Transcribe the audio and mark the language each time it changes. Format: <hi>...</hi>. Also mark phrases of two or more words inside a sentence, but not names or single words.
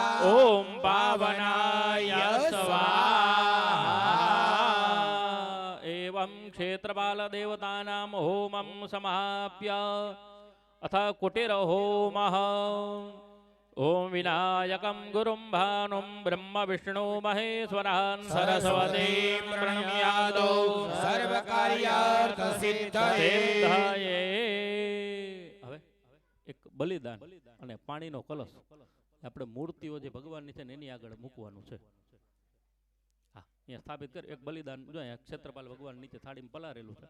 <sa>ॐ पावनाय स्वाहा एवं क्षेत्रपालदेवतानां होमं समाप्य अथ कुटिरहोमः ॐ विनायकं गुरुं भानुं ब्रह्म विष्णु महेश्वरान् सरस्वतीं प्रणम्यादौ સર્વકાર્યાર્થ સિદ્ધયે સિદ્ધયે.</sa> <gu>હવે એક બલિદાન અને પાણીનો કલશ આપણે મૂર્તિઓ જે ભગવાનની છે ને એની આગળ મૂકવાનું છે. હા, અહીંયા સ્થાપિત કરી એક બલિદાન જો અહીંયા ક્ષેત્રપાલ ભગવાન નીચે થાળીમાં પલારેલું છે.</gu>